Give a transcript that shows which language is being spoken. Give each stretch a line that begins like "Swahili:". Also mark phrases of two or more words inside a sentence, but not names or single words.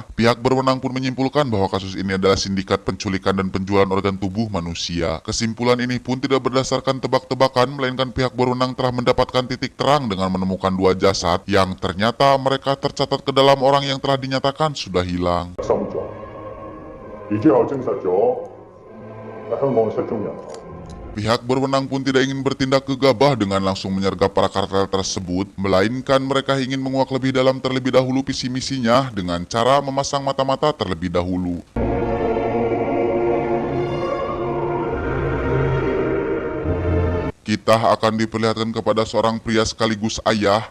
Indonesian: Pihak berwenang pun menyimpulkan bahwa kasus ini adalah sindikat penculikan dan penjualan organ tubuh manusia. Kesimpulan ini pun tidak berdasarkan tebak-tebakan, melainkan pihak berwenang telah mendapatkan titik terang dengan menemukan 2 jasad yang ternyata mereka tercatat ke dalam orang yang telah dinyatakan sudah hilang.
Cantonese: 而之後證實咗喺香港失蹤人。
Indonesian: Pihak berwenang pun tidak ingin bertindak gegabah dengan langsung menyergap para kartel tersebut, melainkan mereka ingin menguak lebih dalam terlebih dahulu visi misinya dengan cara memasang mata-mata terlebih dahulu. Kita akan diperlihatkan kepada seorang pria sekaligus ayah.